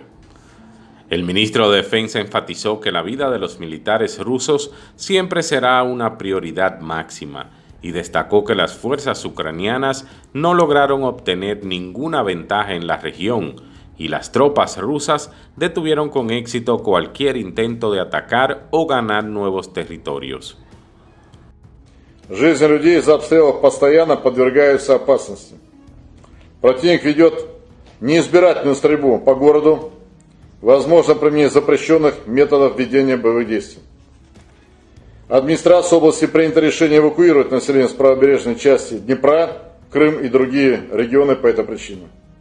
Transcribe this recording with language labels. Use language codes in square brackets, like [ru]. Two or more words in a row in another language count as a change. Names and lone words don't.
[es] El ministro de Defensa enfatizó que la vida de los militares rusos siempre será una prioridad máxima y destacó que las fuerzas ucranianas no lograron obtener ninguna ventaja en la región y las tropas rusas detuvieron con éxito cualquier intento de atacar o ganar nuevos territorios. [ru] Жизнь людей из-за обстрелов постоянно подвергается опасности. Противник ведет неизбирательную стрельбу по городу, возможно применение запрещенных методов ведения боевых действий. Администрация области принято решение эвакуировать население с правобережной части Днепра, Крым и другие регионы по этой причине.